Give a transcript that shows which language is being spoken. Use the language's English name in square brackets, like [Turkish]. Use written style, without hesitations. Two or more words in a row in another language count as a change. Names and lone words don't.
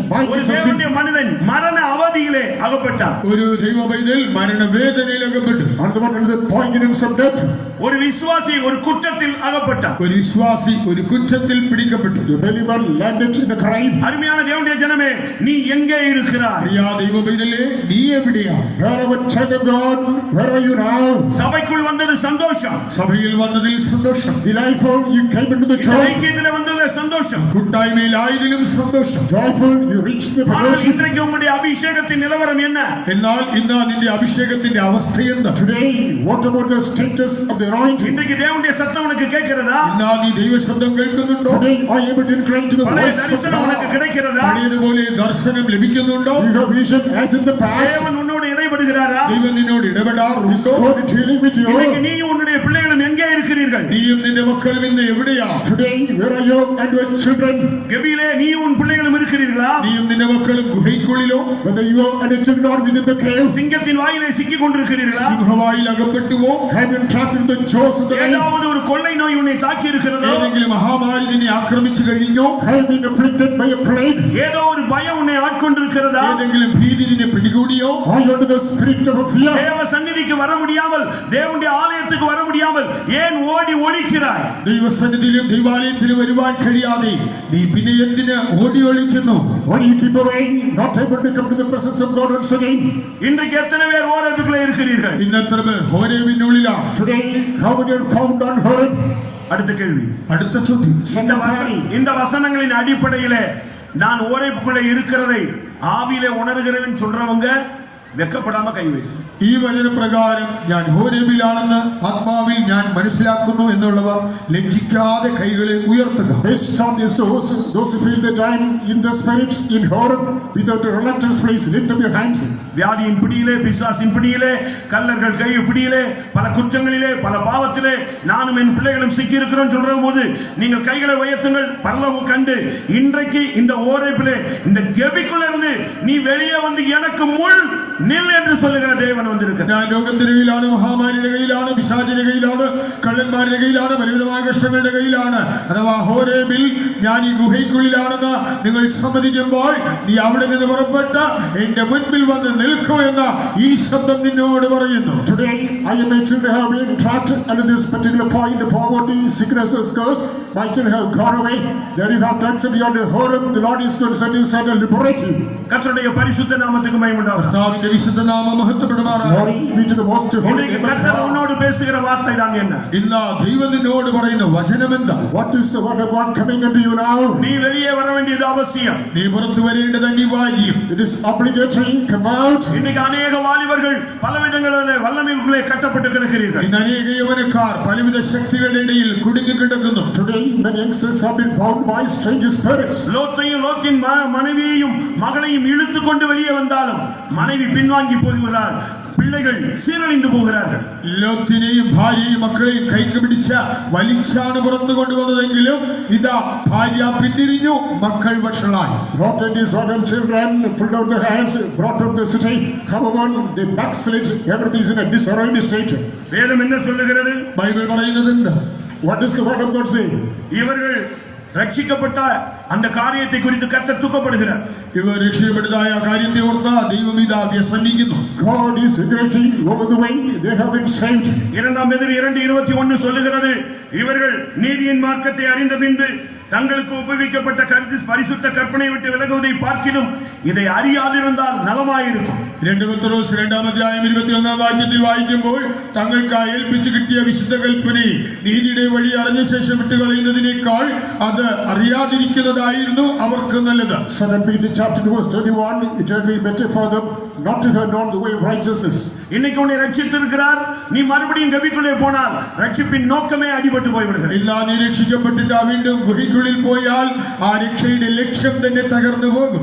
[Tamil] ஒரு [English] binding of sin. [Tamil] தேவனுடைய மனிதன் மரண அவதியிலே அகப்பட்டான். [Malayalam] ഒരു ദൈവപൈതൽ മരണവേദനയിൽ അകപ്പെട്ടു. [English] Another one under the poignance of death. [Tamil] ஒரு விசுவாசி ஒரு குற்றத்தில் அகப்பட்டான். [Malayalam] ഒരു വിശ്വാസി ഒരു കുറ്റത്തിൽ പിടിക്കപ്പെട്ടു. [English] The believer landed in a crime. [Tamil] அருமையான தேவனுடைய ஜனமே, நீ எங்கே இருக்கிறாய்? [Malayalam] പ്രിയ ദൈവപൈതലേ, നീ എവിടെയാ? [English] Wherever child of God, where are you now? [Tamil] சபைக்குள் வந்தது சந்தோஷம். [Malayalam] സഭയിൽ വന്നതിൽ സന്തോഷം. [English] Delightful, you came into the church. [Tamil] ஐக்கியத்திலே வந்தது சந்தோஷம். [Malayalam] കൂട്ടായ്മയിലായതിലും സന്തോഷം. [English] Joyful, you reached the [Tamil] ஆனால் [English] fellowship. [Tamil] இன்றைக்கு உங்களுடைய அபிஷேகத்தின் நிலவரம் என்ன? [Malayalam] എന്നാൽ ഇന്ന് നിന്റെ അഭിഷേകത്തിന്റെ അവസ്ഥയെന്താ? [English] Today, what about the status of the anointing? [Tamil] இன்றைக்கு தேவனுடைய சத்தம் உனக்கு கேட்கிறதா? [Malayalam] ഇന്ന് നീ ദൈവശബ്ദം കേൾക്കുന്നുണ്ടോ? [English] Today, are you able to incline to the [Tamil] பழைய [English] voice of [Tamil] தரிசனம் உனக்கு [English] God? [Tamil] கிடைக்கிறதா? [Malayalam] പഴയതുപോലെ ദർശനം ലഭിക്കുന്നുണ്ടോ? [English] You have vision as in the past. [Tamil] தேவன் உன்னோடு இடைபடுகிறாரா? [Malayalam] ദൈവം നിന്നോട് ഇടപെടാറുണ്ടോ? [English] God is dealing with you. [Tamil] இன்னைக்கு நீயும் உன்னுடைய பிள்ளைகளும் எங்கே இருக்கிறீர்கள்? [Malayalam] നീയും നിന്റെ മക്കളും ഇന്ന് എവിടെയാ? [English] Today, where are you and your children? [Tamil] கெபியிலே நீயும் உன் பிள்ளைகளும் இருக்கிறீர்களா? [Malayalam] നീയും നിന്റെ മക്കളും ഗുഹയ്ക്കുള്ളിലോ [English] Whether you and your children are within the cave, [Tamil] சிங்கத்தின் வாயிலே சிக்கிக் கொண்டிருக்கிறீர்களா? [Malayalam] സിംഹവായിൽ അകപ്പെട്ടുവോ? [English] have been trapped in the jaws of the lion, [Tamil] ஏதாவது ஒரு கொள்ளை நோய் உன்னை தாக்கி இருக்கிறதோ? [Malayalam] ഏതെങ്കിലും മഹാമാരി നിന്നെ ആക്രമിച്ചു കഴിഞ്ഞോ? [English] have been afflicted by a plague, [Tamil] ஏதோ ஒரு பயம் உன்னை ஆட்கொண்டிருக்கிறதா? [Malayalam] ഏതെങ്കിലും ഭീതി നിന്നെ പിടികൂടിയോ? [English] are you under the spirit of fear? [Tamil] தேவ சந்நிதிக்கு வர முடியாமல், தேவனுடைய ஆலயத்துக்கு வர முடியாமல் ஏன் ஓடி ஒளிக்கிறாய்? [Malayalam] ദൈവസന്നിധിയിലും ദൈവാലയത്തിലും വരുവാൻ കഴിയാതെ നീ പിന്നെ എന്തിന് ഓടി ഒളിക്കുന്നു? [English] Why do you keep away, not able to come to the presence of God once again? [Tamil] இன்றைக்கு எத்தனை பேர் ஓரேபுக்குள்ளே இருக்கிறீர்கள்? [Malayalam] ഇന്നത്ര പേർ ഹോരേബിനുള്ളിലാണ്. [English] Today, how many are found on Horeb? [Tamil] அடுத்த கேள்வி. [Malayalam] അടുത്ത ചോദ്യം. [Tamil] இந்த வசனங்களின் அடிப்படையிலே நான் ஓரேபுக்குள்ளே இருக்கிறதை ஆவியிலே உணர்கிறேன்னு சொல்றவங்க வெக்கப்படாம கை வைக்கும். [Malayalam] ഈ വചനപ്രകാരം ഞാൻ ഹോരേബിലാണെന്ന് ആത്മാവിൽ ഞാൻ മനസ്സിലാക്കുന്നു എന്നുള്ളവർ ലജ്ജിക്കാതെ കൈകളെ ഉയർത്തുക. [English] Based on this, those who feel that I am in the spirit in Horeb, without a reluctance, please lift up your hands. [Tamil] வியாதியின் பிடியிலே, பிசாசின் பிடியிலே, கல்லர்கள் கை பிடியிலே, பல குற்றங்களிலே, பல பாவத்திலே நானும் என் பிள்ளைகளும் சிக்கி இருக்கிறோம் சொல்ற போது நீங்கள் கைகளை உயர்த்துங்கள். பரலோகம் கண்டு இன்றைக்கு இந்த ஓரேபிலே இந்த கெபிக்குள்ள இருந்து நீ வெளியே வந்து எனக்கு முள் நில் என்று சொல்லுகிற தேவன் வந்திருக்கிறார். [Malayalam] ഞാൻ രോഗത്തിന്റെ കയ്യിലാണ്, മഹാമാരിയുടെ കയ്യിലാണ്, പിശാചിന്റെ കയ്യിലാണ്, കള്ളന്മാരുടെ കയ്യിലാണ്, പരിമിതമായ കഷ്ടങ്ങളുടെ കയ്യിലാണ്. അഥവാ ഹോരേബിൽ ഞാൻ ഈ ഗുഹയ്ക്കുള്ളിലാണെന്ന് നിങ്ങൾ സമ്മതിക്കുമ്പോൾ നീ അവിടെ നിന്ന് പുറപ്പെട്ട് എന്റെ മുൻപിൽ വന്ന് നിൽക്കൂ എന്ന ഈ ശബ്ദം നിന്നോട് പറയുന്നു. [English] Today, I am mentioned to have been trapped under this particular point of poverty, sicknesses, curse. My children have gone away. There you have to accept beyond the Horeb. The Lord is going to send his son and liberate you. [Tamil] கர்த்தருடைய பரிசுத்த நாமத்துக்கு மகிமை உண்டாகட்டும். [Malayalam] കർത്താവിന്റെ വിശുദ്ധ നാമം മഹത്വപ്പെടുമാറാകട്ടെ. [English] Glory be to the most holy [Tamil] இன்றைக்கு [English] name of [Tamil] கர்த்தர் [English] God. [Tamil] உன்னோடு பேசுகிற வார்த்தை தான் என்ன? [Malayalam] ഇന്ന് ദൈവം നിന്നോട് പറയുന്ന വചനം എന്താ? [English] What is the word of God coming unto you now? [Tamil] நீ வெளியே வர வேண்டியது அவசியம். [Malayalam] നീ പുറത്തു വരേണ്ടത് അനിവാര്യം. [English] It is obligatory. Come out. [Tamil] இன்னைக்கு அநேக வாலிபர்கள் பலவிதங்களிலே வல்லமைக்குள்ளே கட்டப்பட்டு கிடக்கிறீர்கள். [Malayalam] ഇന്ന് അനേക യൗവനക്കാർ പലവിധ ശക്തികളുടെ ഇടയിൽ കുടുങ്ങിക്കിടക്കുന്നു. [English] Today, many youngsters have been bound by strange spirits. [Tamil] லோத்தையும் லோத்தின் மனைவியையும் மகளையும் இழுத்துக் கொண்டு வெளியே வந்தாலும் மனைவி பின்வாங்கி போகிறாள். பிள்ளைகள் சீரழிந்து போகிறார்கள். [Malayalam] ലോത്തിനെയും ഭാര്യയും മക്കളെയും കൈക്ക് പിടിച്ച വലിച്ചാണ് പുറത്തു കൊണ്ടുവന്നതെങ്കിലും ഇതാ ഭാര്യ പിന്തിരിഞ്ഞു, മക്കൾ വഷളായി. [English] Brought in his rotten children, pulled out the hands, brought up the city. Come on, they backslid. Everything is in a disarrayed state. [Tamil] வேதம் என்ன சொல்லுகிறது? [Malayalam] ബൈബിൾ പറയുന്നത് എന്താ? [English] What does the word of God say? [Tamil] இவர்கள் ரட்சிக்கப்பட்ட அந்த காரியத்தை குறித்து கர்த்தர் துக்கப்படுகிறார். [Malayalam] ഇവർ രക്ഷപ്പെടുത്തായ കാര്യത്തെ ഓർത്താ ദൈവം ഇതാ വ്യസനിക്കുന്നു. [English] God is regretting over the way they have been saved. [Tamil] 2 Peter 2:21 சொல்லுகிறது, இவர்கள் நீதியின் மார்க்கத்தை அறிந்த பின்பு தங்களுக்கு ஒப்புவிக்கப்பட்ட பரிசுத்த கற்பனை விட்டு விலகுவதை பார்க்கிலும் இதை அறியாதிருந்தால் நலமாயிருக்கும். [Malayalam] 2 പത്രോസ് 2-ാം അധ്യായം 21-ാം വാക്യത്തിൽ വായിക്കുമ്പോൾ തങ്ങൾക്ക് ഏൽപ്പിച്ചു കിട്ടിയ വിശുദ്ധ കൽപ്പനയെ നീതിയുടെ വഴി അറിഞ്ഞ ശേഷം വിട്ടുകളയുന്നതിനേക്കാൾ അത് അറിയാതിരിക്കുന്നതായിരുന്നു അവർക്ക് നല്ലത്. [English] 2 Peter chapter 2 verse 21, it would be better for them not to have known the way of righteousness. [Tamil] இன்னைக்கு உன்னை ரட்சித்திருக்கிறார், நீ மறுபடியும் கவிக்குள்ளே போனால் ரட்சிப்பின் நோக்கமே அடிபட்டு போய்விடுகிறது. [Malayalam] ഇല്ല, നീ രക്ഷിക്കപ്പെട്ടിട്ട് വീണ്ടും ഗുഹയ്ക്കുള്ളിൽ പോയാൽ ആ രക്ഷയുടെ ലക്ഷ്യം തന്നെ തകർന്നു പോകും.